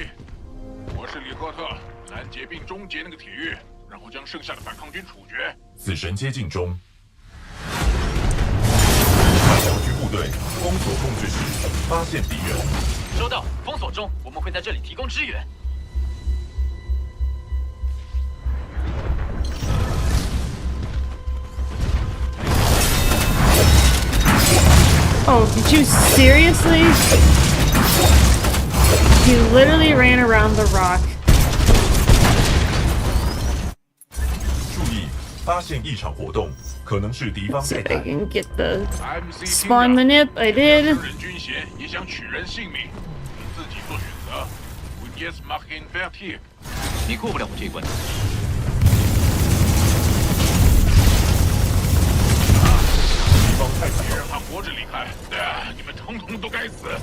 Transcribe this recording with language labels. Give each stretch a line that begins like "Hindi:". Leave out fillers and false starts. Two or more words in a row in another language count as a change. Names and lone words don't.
Chinese: 我是李赫特，拦截并终结那个铁狱，然后将剩下的反抗军处决。死神接近中。小军部队封锁控制室，发现敌人。收到，封锁中，我们会在这里提供支援。
English: Oh, did you seriously? You literally ran around the rock.
Chinese: 注意，发现异常活动，可能是敌方
English: See
Chinese: 泰
English: if I
Chinese: 坦。
English: can get the spawn manip. I did.
Chinese: 人军衔也想取人性命，你自己做选择。
German: Und jetzt mach ihn fertig。
Chinese: 你过不了我这一关。别让他活着离开！你们统统都该死！